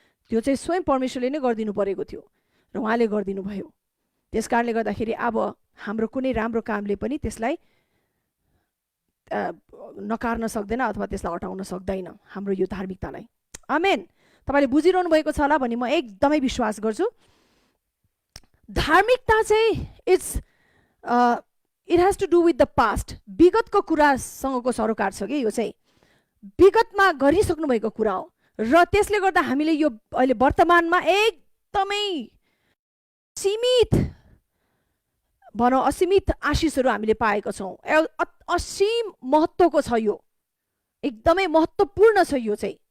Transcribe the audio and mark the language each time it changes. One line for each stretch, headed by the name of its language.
Nepali: त्यो चाहिँ स्वयं परमेश्वरले नै गरिदिनु परेको थियो र उहाँले गरिदिनु भयो। त्यस कारणले गर्दाखेरि अब हाम्रो कुनै राम्रो कामले पनि त्यसलाई नकार्न सक्दैन अथवा त्यसलाई हटाउन सक्दैन, हाम्रो यो धार्मिकतालाई। आमेन। तपाईँले बुझिरहनु भएको छ होला भन्ने म एकदमै विश्वास गर्छु। धार्मिकता चाहिँ
English: It has to do with the past.
Nepali: विगतको कुरासँगको सरोकार छ कि यो चाहिँ विगतमा गरिसक्नु भएको कुरा हो र त्यसले गर्दा हामीले यो अहिले वर्तमानमा एकदमै सीमित भनौँ असीमित आशिषहरू हामीले पाएका छौँ। असीम महत्त्वको छ यो, एकदमै महत्त्वपूर्ण छ यो चाहिँ।